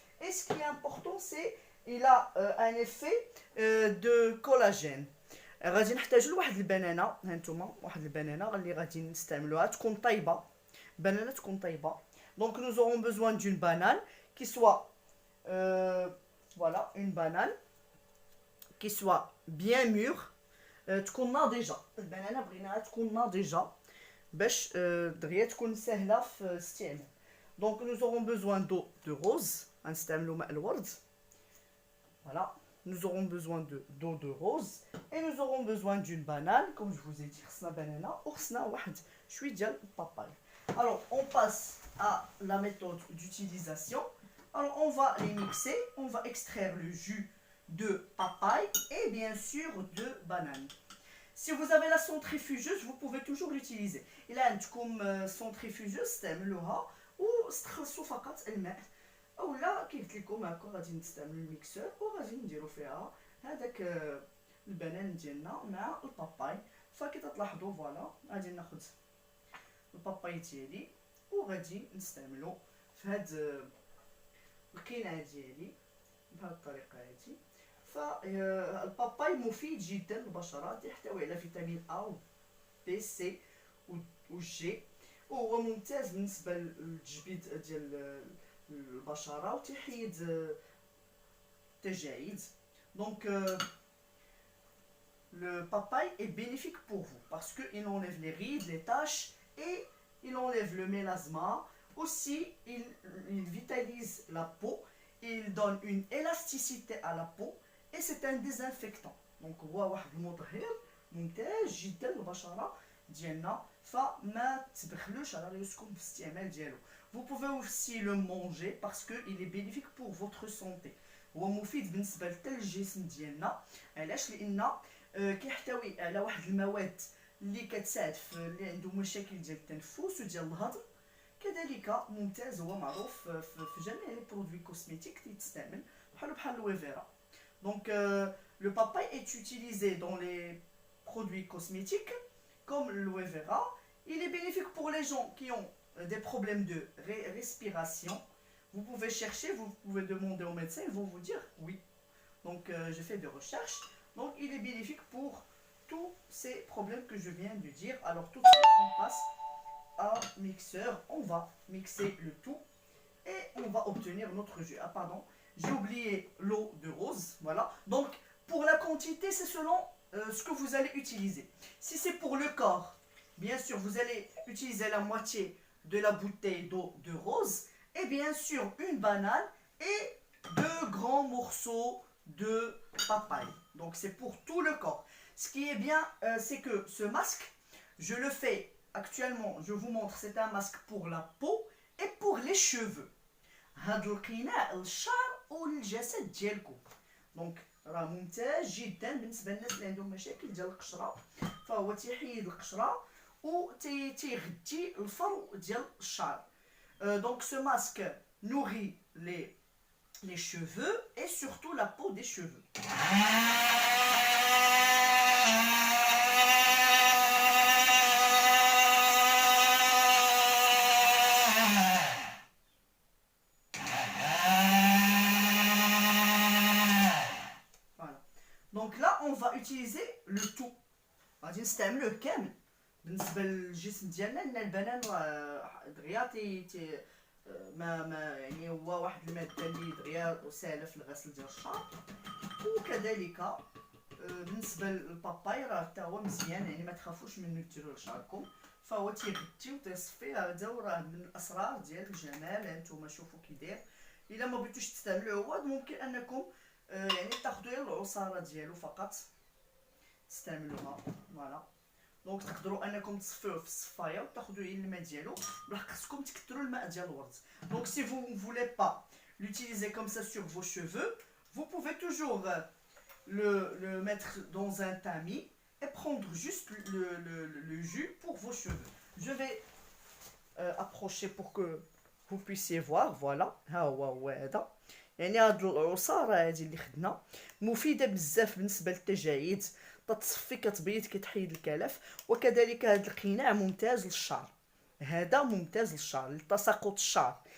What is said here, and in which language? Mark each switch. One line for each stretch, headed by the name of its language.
French: Et ce qui est important, c'est qu'il a un effet de collagène.
Arabic: غادي نحتاجو لواحد البنانه. ها نتوما واحد البنانه اللي غادي نستعملوها تكون طايبه، بنانه تكون طايبه.
French: Donc nous aurons besoin d'une banane qui soit voilà, une banane qui soit bien mûre,
Arabic: تكون ناضجه. البنانه بغيناها تكون ناضجه باش دغيا تكون سهله في الاستعمال.
French: Donc nous aurons besoin d'eau de rose.
Arabic: غنستعملوا ماء الورد. Voilà.
French: Nous aurons besoin d'eau de rose et nous aurons besoin d'une banane, comme je vous ai dit,
Arabic: خصنا بنانه وخصنا واحد شويه ديال الباباي.
French: Alors on passe à la méthode d'utilisation. Alors on va les mixer, on va extraire le jus de papaye et bien sûr de banane. Si vous avez la centrifugeuse, vous pouvez toujours l'utiliser. Il a
Arabic: عندكم centrifugeuse استعملوها واستخلصوا فقط الماء. اولا كي قلت لكم هكا غادي نستعملوا الميكسور وغادي نديروا فيها هذاك البنان ديالنا مع الباباي. فكي تلاحظوا فوالا غادي ناخذ الباباي ديالي وغادي نستعملو في هاد القناع ديالي بهاد الطريقه هادي. فالباباي مفيد جدا للبشره، يحتوي على فيتامين A و B C و G، وهو ممتاز بالنسبه للتجبيد ديال البشره وتحيد التجاعيد.
French: Donc le papaye est bénéfique pour vous parce qu'il enlève les rides, les taches et il enlève le mélasma. Aussi, il vitalise la peau, il donne une élasticité à la peau et c'est un désinfectant.
Arabic: Donc هو واحد المطهر ممتاز جدا للبشره ديالنا، فما تبخلوش على راسكم في الاستعمال ديالو.
French: Vous pouvez aussi le manger parce qu'il est bénéfique pour votre santé.
Arabic: هو مفيد بالنسبه حتى للجسم ديالنا. علاش؟ لان كيحتوي على واحد المواد اللي كتساعد في اللي عنده مشاكل ديال التنفس وديال الهضم. كذلك ممتاز، هو معروف في جميع لي برودوي كوسميتيك تيتستعمل بحال الويفيرا.
French: Donc le papaye est utilisé dans les produits cosmétiques comme l'aloe vera. Il est bénéfique pour les gens qui ont des problèmes de respiration. Vous pouvez chercher, vous pouvez demander aux médecins, ils vont vous dire oui. Donc j'ai fait des recherches. Donc il est bénéfique pour tous ces problèmes que je viens de dire. Alors tout de suite on passe à mixeur. On va mixer le tout et on va obtenir notre jus. Ah pardon, j'ai oublié l'eau de rose. Voilà. Donc pour la quantité, c'est selon ce que vous allez utiliser. Si c'est pour le corps, bien sûr vous allez utiliser la moitié de la bouteille d'eau de rose et bien sûr une banane et 2 grands morceaux de papaye. Donc c'est pour tout le corps. Ce qui est bien, c'est que ce masque, je le fais actuellement, je vous montre, c'est un masque pour la peau et pour les cheveux.
Arabic: هاد القناع للشعر وللجسد ديالكم. دونك راه ممتاز جدا بالنسبه للناس اللي عندهم مشاكل ديال القشره، فهو تيحيد القشره و تيغذي الفرو ديال الشعر.
French: Donc ce masque nourrit les cheveux et surtout la peau des cheveux. Voilà. Donc là, on va utiliser le tout.
Arabic: غادي نستعملوه كامل. بالنسبه للجسم ديالنا لان البنان دغيا ما يعني هو واحد الماده اللي دغيا سهله في الغسل ديال الشعر. وكذلك بالنسبه للباباي راه حتى هو مزيان، يعني ما تخافوش منه ديروه لشعركم، فهو تيغذي وتيصفي. هذا راه من الاسرار ديال الجمال. هانتوما شوفوا كي داير. الا ما بغيتوش تستعملوه هو ممكن انكم يعني تاخذوا العصاره ديالو فقط تستعملوها. فوالا. دونك تقدروا انكم تصفيوه في الصفايه وتاخذوا الماء ديالو. بصح خصكم تكثروا الماء ديال الورد.
French: Donc si vous ne voulez pas l'utiliser comme ça sur vos cheveux, vous pouvez toujours le mettre dans un tamis et prendre juste le jus pour vos cheveux. Je vais approcher pour que vous puissiez voir.
Arabic: Voilà. ها هو هذا. يعني هاد العصاره هادي اللي خدنا مفيده بزاف بالنسبه للتجاعيد، تتصفي كتبيض كتحيد الكلف. وكذلك هذا القناع ممتاز للشعر. هذا ممتاز للشعر لتساقط الشعر.